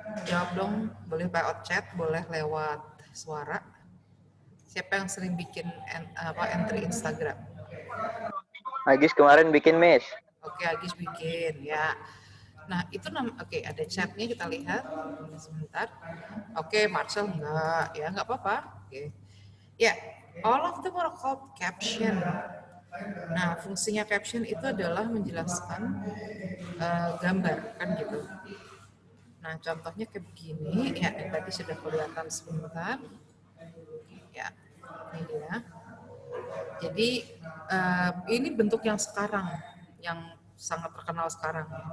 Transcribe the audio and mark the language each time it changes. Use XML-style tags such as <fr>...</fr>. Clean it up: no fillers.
<id>Jawab dong, boleh lewat chat, boleh lewat suara. Siapa yang sering bikin entry Instagram? Agis kemarin bikin mes. Oke, Agis bikin ya. Nah, itu oke, ada chatnya kita lihat. Sebentar. Oke, Marcel enggak, ya enggak apa-apa. Oke.</id> <en>Ya, all of them are called caption.</en> <id>Nah, fungsinya caption itu adalah menjelaskan gambar, kan gitu. Nah, contohnya kayak begini, ya tadi sudah kelihatan sebentar. Ya, ini dia. Jadi, ini bentuk yang sekarang, yang sangat terkenal sekarang.</id>